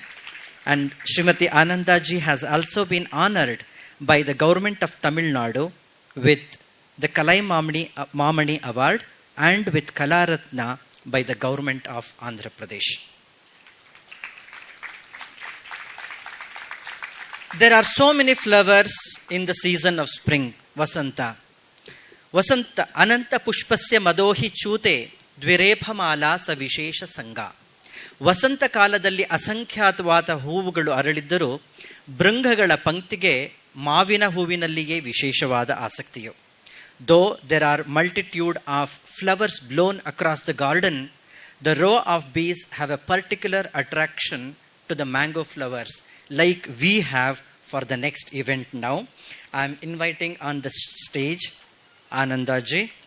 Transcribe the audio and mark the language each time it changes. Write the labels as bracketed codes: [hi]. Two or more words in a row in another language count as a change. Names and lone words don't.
[en] And Srimati Ananda Ji has also been honored by the government of Tamil Nadu with the Kalai Mamani Award and with Kalaratna by the government of Andhra Pradesh. There are so many flowers in the season of spring, Vasanta. [sa] वसन्त अनन्त पुष्पस्य मधौ चूते द्विरेफमाला स विशेष सङ्घ. [kn] ವಸಂತ ಕಾಲದಲ್ಲಿ ಅಸಂಖ್ಯಾತವಾದ ಹೂವುಗಳು ಅರಳಿದ್ದರೂ ಭೃಂಗಗಳ ಪಂಕ್ತಿಗೆ ಮಾವಿನ ಹೂವಿನಲ್ಲಿಯೇ ವಿಶೇಷವಾದ ಆಸಕ್ತಿಯು. [en] Though there are multitude of flowers blown across the garden, the row of bees have a particular attraction to the mango flowers, like we have for the next event now. I am inviting on the stage Ananda Ji.